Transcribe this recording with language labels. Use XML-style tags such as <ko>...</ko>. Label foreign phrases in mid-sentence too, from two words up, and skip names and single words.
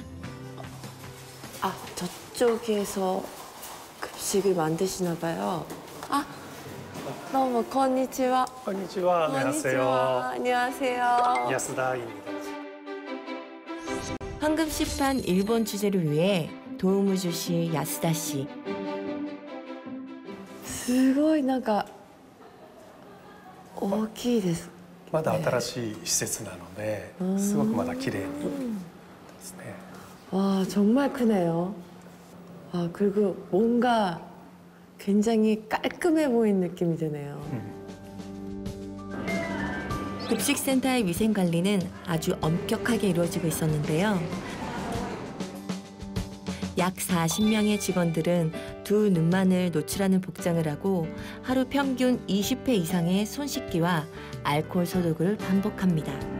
<ko>아, 저쪽에서 급식을 만드시나 봐요. 아, 너무 konnichiwa.</ko> <ja>konnichiwa.</ja> <ko>안녕하세요. 안녕하세요. 야스다입니다. 황금식판 일본 취재를 위해 도움을 주실 야스다 씨.</ko> <ja>すごいなんか大きいです。まだ新しい施設なので、すごくまだ綺麗にですね。</ja> <ko>와, 정말 크네요. 아, 그리고 뭔가 굉장히 깔끔해 보이는 느낌이 드네요. 급식센터의 위생관리는 아주 엄격하게 이루어지고 있었는데요. 약 40명의 직원들은 두 눈만을 노출하는 복장을 하고 하루 평균 20회 이상의 손 씻기와 알코올 소독을 반복합니다.</ko>